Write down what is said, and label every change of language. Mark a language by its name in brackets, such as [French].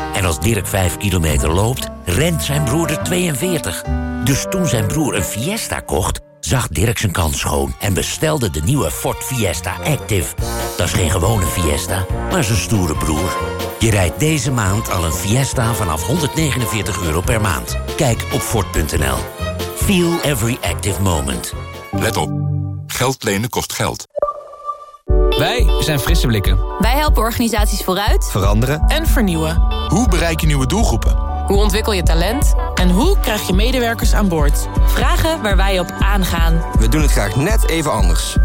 [Dutch] En als Dirk 5 kilometer loopt, rent zijn broer er 42. Dus toen zijn broer een Fiesta kocht, zag Dirk zijn kans schoon en bestelde de nieuwe Ford Fiesta Active. Dat is geen gewone Fiesta, maar zijn stoere broer. Je rijdt deze maand al een Fiesta vanaf €149 per maand. Kijk op Ford.nl. [English] Feel every active moment. [Dutch] Let op. Geld lenen kost geld. Wij zijn Frisse Blikken. Wij helpen organisaties vooruit, veranderen en vernieuwen. Hoe bereik je nieuwe doelgroepen? Hoe ontwikkel je talent? En hoe krijg je medewerkers aan boord? Vragen waar wij op aangaan. We doen het graag net even anders.